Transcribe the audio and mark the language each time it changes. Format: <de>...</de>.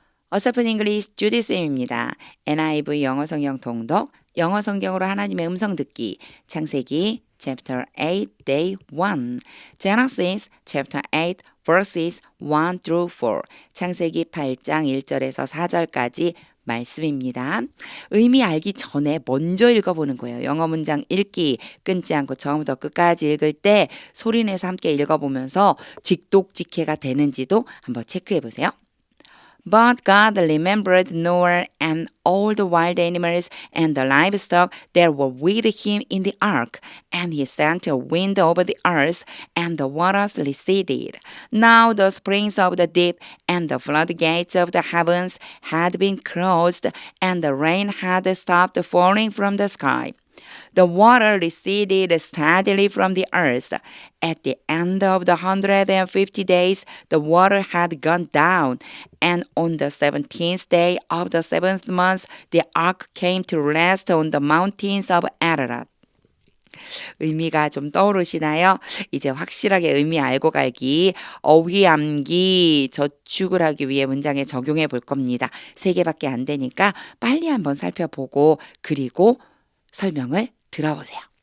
<ko>어서픈 잉글리시 주디 쌤입니다. NIV 영어 성경 통독, 영어 성경으로 하나님의 음성 듣기, 창세기 chapter 8 day 1,</ko> <en>Genesis chapter 8 verses 1 through 4,</en> <ko>창세기 8장 1절에서 4절까지 말씀입니다. 의미 알기 전에 먼저 읽어보는 거예요. 영어 문장 읽기 끊지 않고 처음부터 끝까지 읽을 때 소리내서 함께 읽어보면서 직독직해가 되는지도 한번 체크해 보세요.</ko> <en>But God remembered Noah and all the wild animals and the livestock that were with him in the ark, and he sent a wind over the earth, and the waters receded. Now the springs of the deep and the floodgates of the heavens had been closed, and the rain had stopped falling from the sky. The water receded steadily from the earth. At the end of the 150 days, the water had gone down. And on the 17th day of the seventh month, the ark came to rest on the mountains of Ararat.</en> <ko>의미가 좀 떠오르시나요? 이제 확실하게 의미 알고 갈기, 어휘 암기, 저축을 하기 위해 문장에 적용해 볼 겁니다. 3개밖에 안 되니까 빨리 한번 살펴보고 그리고 설명을 들어보세요.</ko>